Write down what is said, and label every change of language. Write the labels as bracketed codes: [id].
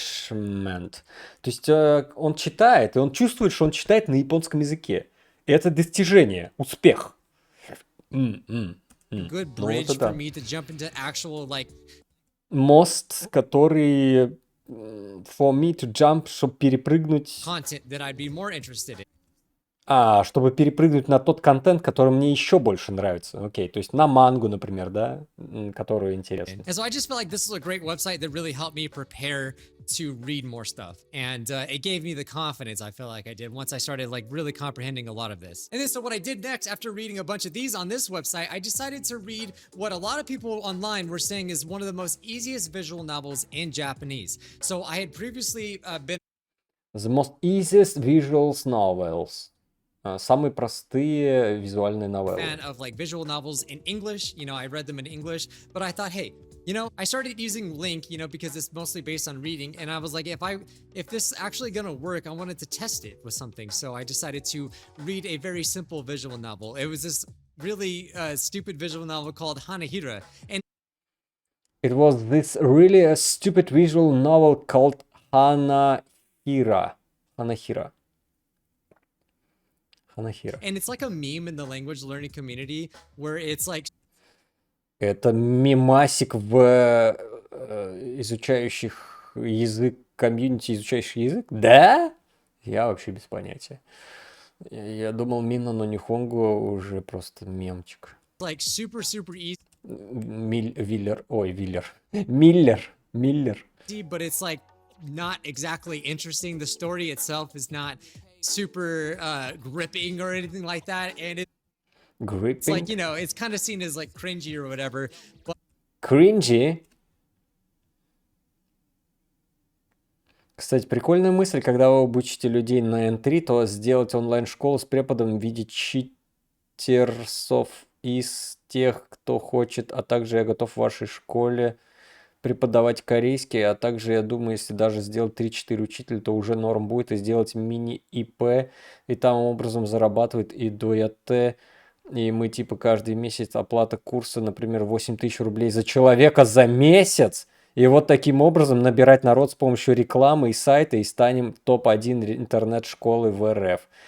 [ru] То есть он читает, и он чувствует, что он читает на японском языке. И это достижение, успех. [en] good bridge for me to jump into actual like [ru] мост, который [en] for me to jump, [ru] чтобы перепрыгнуть. [en] Content that I'd be more interested in. [ru] Чтобы перепрыгнуть на тот контент, который мне еще больше нравится. Окей, то есть на мангу, например, да, которую интересно. [en] And so I just felt like this was a great website that really helped me prepare to read more stuff. And it gave me the confidence I feel like I did once I started like really comprehending a lot of this. And then so what I did next after reading a bunch of these on this website, I decided to read what a lot of people online were saying is one of the most easiest visual novels in Japanese. So I had previously been The most easiest visual novels. [ru] Самые простые визуальные новеллы. [en] fan of like visual novels in English. I read them in English, but I thought, hey, You know, I started using Link, you know, because it's mostly based on reading, and I was like, if this is actually gonna work, I wanted to test it with something. So I decided to read a very simple visual novel. It was this really stupid visual novel called Hanahira, and It was this really a stupid visual novel called Hanahira. Hanahira. Hanahira. and it's like a meme in the language learning community where it's like [ru] Это мемасик в изучающих язык, комьюнити, изучающих язык? Да? Я вообще без понятия. Я думал, Минна но Нихонгу уже просто мемчик. [en] like super easy, [ru] Виллер. Ой, Виллер. Миллер. [en] but it's like not exactly interesting. The story itself is not super gripping or anything like that, and it's like, Gripping. you know, it's kind of seen as like cringy or whatever, but [ru] Кринжи. Кстати, прикольная мысль, когда вы обучите людей на N3, то сделать онлайн-школу с преподом в виде читерсов из тех, кто хочет, а также я готов в вашей школе преподавать корейский, а также, я думаю, если даже сделать 3-4 учителя, то уже норм будет, и сделать мини-ИП, и там образом зарабатывает и DOOYATTE, и мы типа каждый месяц оплата курса, например, 8000 рублей за человека за месяц, и вот таким образом набирать народ с помощью рекламы и сайта, и станем топ-1 интернет-школы в РФ.